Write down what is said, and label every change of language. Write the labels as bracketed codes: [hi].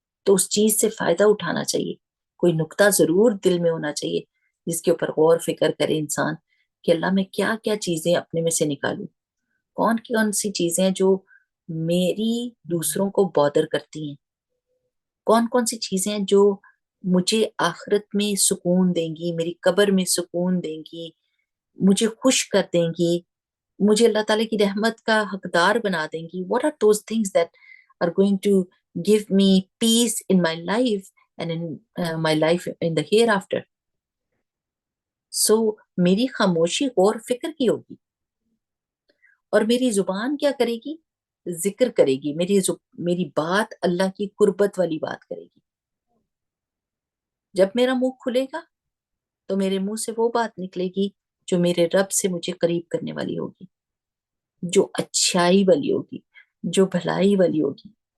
[ur] تو اس چیز سے فائدہ اٹھانا چاہیے. کوئی نقطہ ضرور دل میں ہونا چاہیے جس کے اوپر غور فکر کرے انسان کہ اللہ میں کیا کیا چیزیں اپنے میں سے نکالوں، کون سی چیزیں جو میری دوسروں کو بادر کرتی ہیں، کون سی چیزیں جو مجھے آخرت میں سکون دیں گی، میری قبر میں سکون دیں گی، مجھے خوش کر دیں گی، مجھے اللہ تعالیٰ کی رحمت کا حقدار بنا دیں گی. [en] What are those things that are going to give me peace in my life and in my life in the hereafter? [ur] So میری خاموشی غور فکر کی ہوگی، اور میری زبان کیا کرے گی؟ ذکر کرے گی. میری بات اللہ کی قربت والی بات کرے گی. جب میرا منہ کھلے گا تو میرے منہ سے وہ بات نکلے گی جو میرے رب سے مجھے قریب کرنے والی ہوگی، جو اچھائی والی ہوگی، جو بھلائی والی ہوگی.